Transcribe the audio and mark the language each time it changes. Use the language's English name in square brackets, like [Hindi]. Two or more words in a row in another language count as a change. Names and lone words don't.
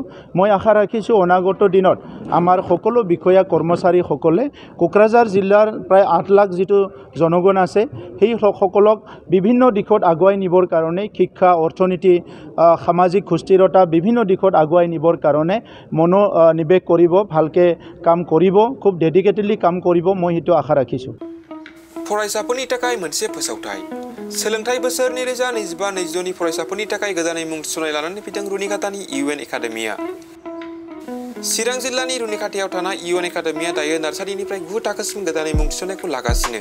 [Assamese] মই আশা ৰাখিছোঁ অনাগত দিনত আমাৰ সকলো বিষয়া কৰ্মচাৰীসকলে কোকৰাঝাৰ জিলাৰ প্ৰায় 8 লাখ যিটো জনগণ আছে সেই সকলক বিভিন্ন দিশত আগুৱাই নিবৰ কাৰণে শিক্ষা, অৰ্থনীতি, সামাজিক সুস্থিৰতা বিভিন্ন দিশত আগুৱাই নিবৰ কাৰণে মনোনিৱেশ কৰিব, ভালকৈ কাম কৰিব, খুব ডেডিকেটেডলি কাম কৰিব, মই সেইটো আশা ৰাখিছোঁ। [Bodo] फरायसाफोरनि थाखाय मोनसे फोसावथाय। सोलोंथाइ बोसोर 2025-2026 फरायसाफोरनि थाखाय गोदानै मुं थिसननाय लानानै फैदों रुनिकाटानि UN एकाडेमिया। चिरां जिल्लानि रुनिकाटायाव थानाय UN एकाडेमिया दायो नार्सारिनिफ्राय 9 थाखोसिम गोदानै मुं थिसननायखौ लागासिनो।